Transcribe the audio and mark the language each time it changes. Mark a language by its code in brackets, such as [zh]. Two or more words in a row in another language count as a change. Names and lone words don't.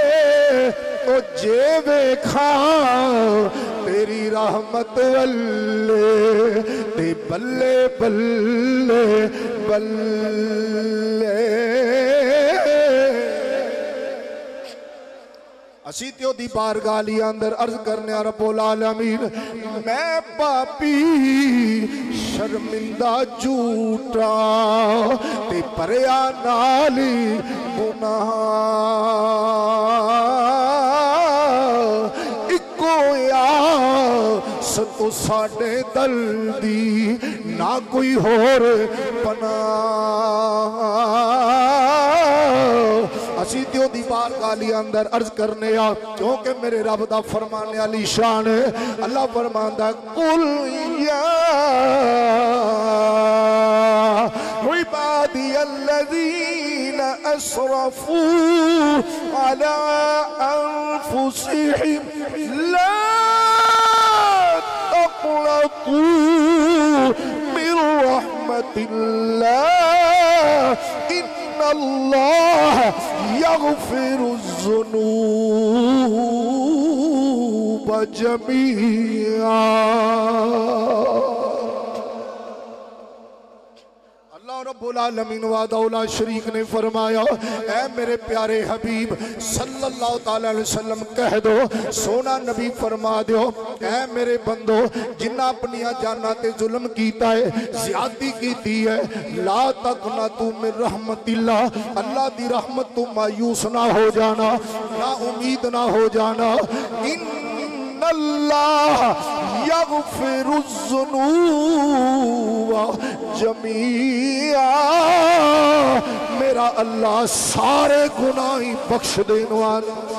[pa] ਓ ਜੇ ਵੇਖਾ ਤੇਰੀ ਰਹਿਮਤ ਵੱਲੇ ਤੇ ਬੱਲੇ ਬੱਲੇ ਬੱਲੇ बल्ले। ਅਸੀ ਤੇ ਓਦੀ ਬਾਰਗਾਹ ਲੀ ਅੰਦਰ ਅਰਜ਼ ਕਰਨੇ [ar] رب العالمين [pa] ਮੈਂ ਪਾਪੀ ਸ਼ਰਮਿੰਦਾ ਝੂਠਾ ਤੇ ਪਰਾਇਆ ਨਾਲੀ ਗੁਨਾਹ ਇਕੋ ਸੱਤੋ ਸਾਡੇ ਦਿਲ ਦੀ ਨਾ ਕੋਈ ਹੋਰ ਪਨਾਹ। ਅਸੀ ਤੇ ਓਦੀ ਬਾਰਗਾਹ ਲੀ ਅੰਦਰ ਅਰਜ਼ ਕਰਨੇ ਆ ਕਿਉਂਕਿ ਮੇਰੇ ਰੱਬ ਦਾ ਫ਼ਰਮਾਨੇ ਵਾਲੀ ਸ਼ਾਨ ਹੈ। ਅੱਲਾਹ ਫ਼ਰਮਾਂਦਾ [ar] قل يا عبادي الذين أسرفوا على أنفسهم لا تقنطوا من رحمة الله إن الله يغفر الذنوب جميعا. رب العالمين [pa] ਵਾਹਦਾ ਸ਼ਰੀਕ ਨੇ ਫ਼ਰਮਾਇਆ ਐ ਮੇਰੇ ਪਿਆਰੇ ਹਬੀਬ [ar] صلى الله تعالى عليه وسلم [pa] ਕਹਿ ਦੋ ਸੋਹਣਾ ਨਬੀ ਫ਼ਰਮਾ ਦੋ ਐ ਮੇਰੇ ਬੰਦੋ ਜਿਨ੍ਹਾਂ ਅਪਣੀ ਜਾਨਾਂ ਤੇ ਜ਼ੁਲਮ ਕੀਤਾ ਹੈ ਜ਼ਿਆਦਤੀ ਕੀਤੀ ਹੈ [ar] لا تقنطوا من رحمة الله [pa] ਅੱਲਾਹ ਦੀ ਰਹਿਮਤ ਤੋਂ ਮਾਯੂਸ ਨਾ ਹੋ ਜਾਣਾ ਨਾ ਉਮੀਦ ਨਾ ਹੋ ਜਾਣਾ ना उम्मीद ना हो जाना। [ar] الله يغفر الذنوب جميعا [pa] ਮੇਰਾ ਅੱਲਾਹ ਸਾਰੇ ਗੁਨਾਹ ਬਖ਼ਸ਼ ਦੇਣੇ ਵਾਲਾ।